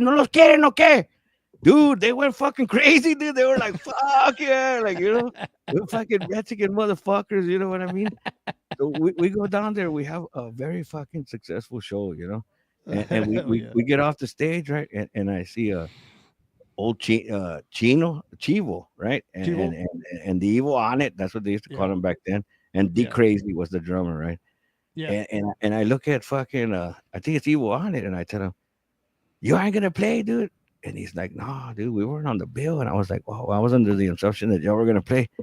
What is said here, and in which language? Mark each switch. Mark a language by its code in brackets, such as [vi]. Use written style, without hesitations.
[es] ¿No los quieren o qué? [en] Dude, they went fucking crazy, dude. They were like, fuck yeah. Like, you know, we're fucking Mexican motherfuckers. You know what I mean? So we go down there. We have a very fucking successful show, you know? And Hell yeah. we get off the stage, right? And I see old Chivo, right? Chivo? And the Evil on it. That's what they used to call Yeah. him back then. And D Yeah. Crazy was the drummer, right? Yeah. And I look at fucking I think it's Evil on it, and I tell him, "You ain't gonna play, dude." And he's like, "No, dude, we weren't on the bill." And I was like, "Oh, I was under the assumption that y'all were gonna play."